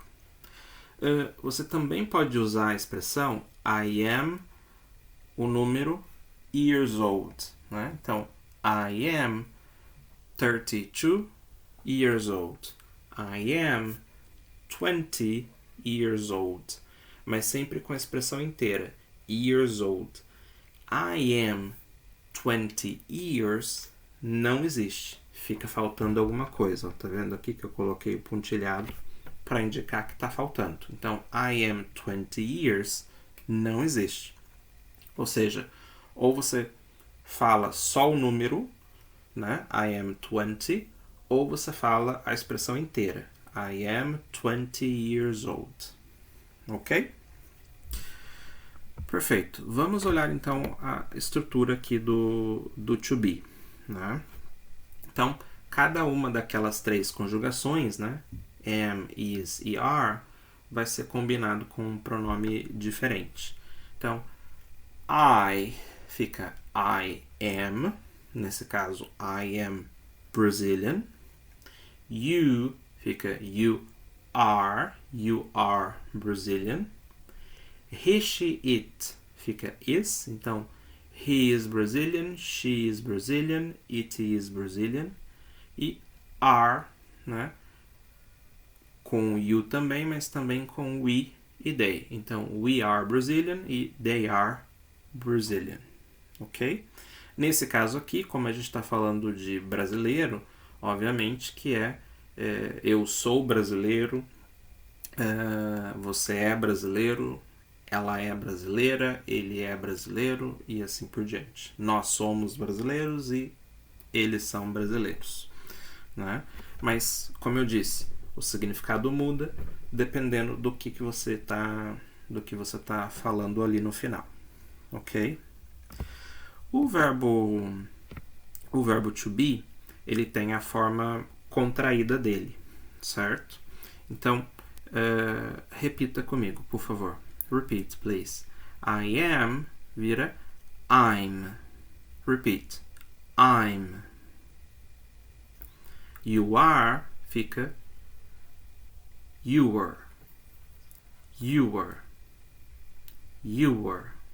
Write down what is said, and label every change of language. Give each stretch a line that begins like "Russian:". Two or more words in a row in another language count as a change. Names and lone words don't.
Portuguese: Você também pode usar a expressão
English: I am,
Portuguese: o número,
English: years old.
Portuguese: Né? Então,
English: I am 32 years old. I am 20 years old.
Portuguese: Mas sempre com a expressão inteira.
English: Years old. I am 20 years
Portuguese: não existe. Fica faltando alguma coisa. Tá vendo aqui que eu coloquei o pontilhado para indicar que está faltando. Então,
English: I am 20 years
Portuguese: não existe. Ou seja, ou você fala só o número, né?
English: I am 20,
Portuguese: ou você fala a expressão inteira.
English: I am 20 years old.
Portuguese: Ok? Perfeito. Vamos olhar então a estrutura aqui do
English: to be.
Portuguese: Né? Então, cada uma daquelas três conjugações, né?
English: Am, is e are,
Portuguese: vai ser combinado com um pronome diferente. Então, I fica
English: I am,
Portuguese: nesse caso
English: I am Brazilian. You fica you are Brazilian. He, she, it fica is, então he is Brazilian, she is Brazilian, it is Brazilian.
Portuguese: E are, né? Com you também, mas também com we e they.
English: Então, we are Brazilian e they are Brazilian.
Portuguese: Ok? Nesse caso aqui, como a gente está falando de brasileiro, obviamente que eu sou brasileiro, você é brasileiro, ela é brasileira, ele é brasileiro e assim por diante. Nós somos brasileiros e eles são brasileiros. Né? Mas, como eu disse, o significado muda dependendo do que você está falando ali no final. Ok? O verbo
English: to be,
Portuguese: ele tem a forma contraída dele, certo? Então, repita comigo, por favor.
English: Repeat, please. I am vira I'm. Repeat. I'm. You are fica you were. You were. You were.